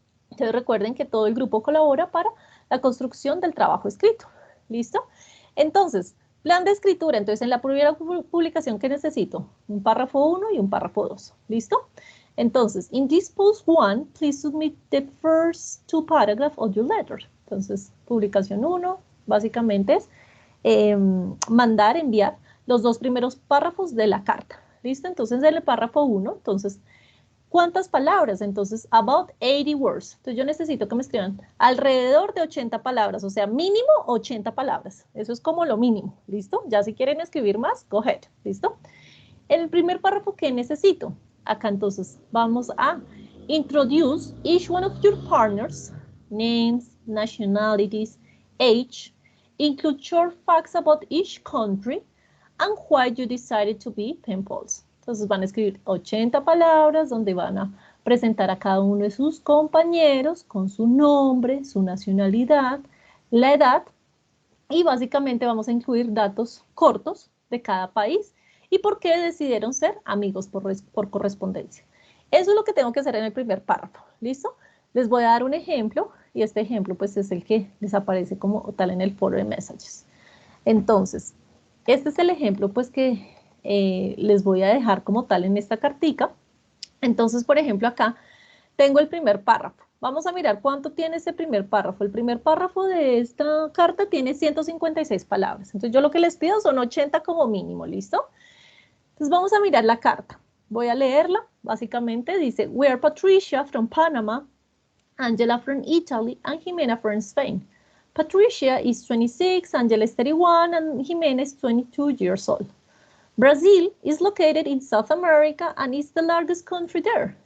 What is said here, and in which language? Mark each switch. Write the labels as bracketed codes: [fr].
[es] Entonces recuerden que todo el grupo colabora para la construcción del trabajo escrito, ¿listo? Entonces, plan de escritura, entonces en la primera publicación, ¿qué necesito? Un párrafo 1 y un párrafo 2, ¿listo? [en] Entonces, in this post 1, please submit the first 2 paragraphs of your letter. [es] Entonces, publicación 1, básicamente es mandar, enviar los 2 primeros párrafos de la carta, ¿listo? Entonces, en el párrafo 1, entonces, ¿cuántas palabras? Entonces, [en] about 80 words. [es] Entonces, yo necesito que me escriban alrededor de 80 palabras, o sea, mínimo 80 palabras. Eso es como lo mínimo, ¿listo? Ya si quieren escribir más, [en] go ahead, [es] ¿listo? En el primer párrafo, ¿qué necesito? Acá entonces vamos a [en] introduce each one of your partners, names, nationalities, age, include short facts about each country, and why you decided to be pen pals. [es] Entonces van a escribir 80 palabras donde van a presentar a cada uno de sus compañeros con su nombre, su nacionalidad, la edad, y básicamente vamos a incluir datos cortos de cada país y por qué decidieron ser amigos por correspondencia. Eso es lo que tengo que hacer en el primer párrafo, ¿listo? Les voy a dar un ejemplo y este ejemplo pues es el que les aparece como tal en el foro de messages. Entonces, este es el ejemplo pues que les voy a dejar como tal en esta cartica. Entonces, por ejemplo, acá tengo el primer párrafo. Vamos a mirar cuánto tiene ese primer párrafo. El primer párrafo de esta carta tiene 156 palabras. Entonces, yo lo que les pido son 80 como mínimo, ¿listo? Entonces, vamos a mirar la carta. Voy a leerla. Básicamente dice, [en] we are Patricia from Panama, Angela from Italy, and Jimena from Spain. Patricia is 26, Angela is 31, and Jimena is 22 years old. Brazil is located in South America and is the largest country there.